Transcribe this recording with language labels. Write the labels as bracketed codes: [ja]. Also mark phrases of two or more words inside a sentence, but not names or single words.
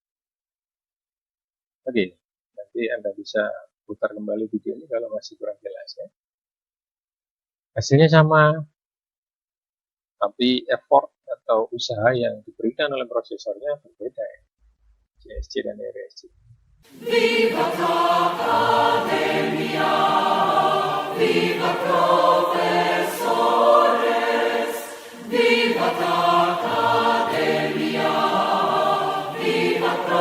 [id] Oke, nanti Anda bisa putar kembali video ini kalau masih kurang jelas, ya. Hasilnya sama, tapi effort atau usaha yang diberikan oleh prosesornya berbeda, ya. CSC dan RISC. [es] Viva Academia, viva profesores, viva Academia, viva